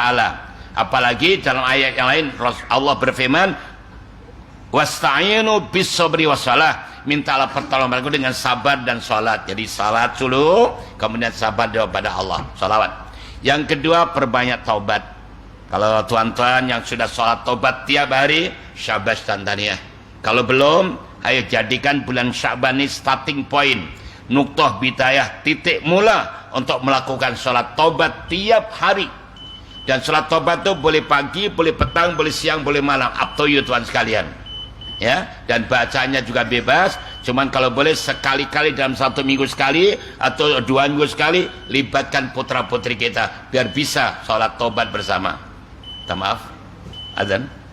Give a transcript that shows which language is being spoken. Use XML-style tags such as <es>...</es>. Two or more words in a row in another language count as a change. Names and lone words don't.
<id>Apalagi dalam ayat yang lain Allah berfirman,</id> <ar>واستعينوا بالصبر والصلاة,</ar> <id>mintalah pertolongan dengan sabar dan salat. Jadi salat dulu, kemudian sabar kepada Allah, salawat. Yang kedua, perbanyak taubat.</id> <ms>Kalau tuan-tuan yang sudah salat taubat tiap hari, syabas dan tahniah.</ms> <id>Kalau belum, ayo jadikan bulan Sya'ban ini</id> <en>starting point,</en> <ar>نقطة بداية,</ar> <id>titik mula untuk melakukan salat taubat tiap hari. Dan salat taubat itu boleh pagi, boleh petang, boleh siang, boleh malam,</id> <en>up to you</en> <ms>tuan sekalian.</ms> <id>Ya, dan bacanya juga bebas. Cuman kalau boleh sekali-kali dalam 1 minggu sekali atau 2 minggu sekali, libatkan putra putri kita biar bisa salat taubat bersama. Minta maaf, azan.</id>